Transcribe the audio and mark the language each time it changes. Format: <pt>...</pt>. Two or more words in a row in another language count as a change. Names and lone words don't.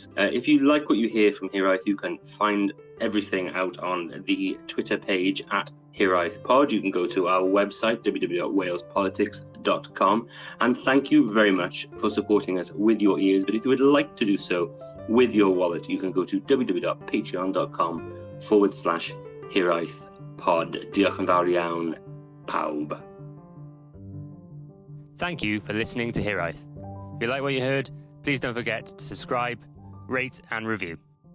<en>If you like what you hear from Hiraeth, you can find everything out on the Twitter page at HiraethPod. You can go to our website, www.walespolitics.com. And thank you very much for supporting us with your ears. But if you would like to do so with your wallet, you can go to www.patreon.com/HiraethPod.</en> <cy>Diolch yn fawr iawn, pawb.</cy> <en>Thank you for listening to Hiraeth. If you like what you heard, please don't forget to subscribe, rate and review.</en>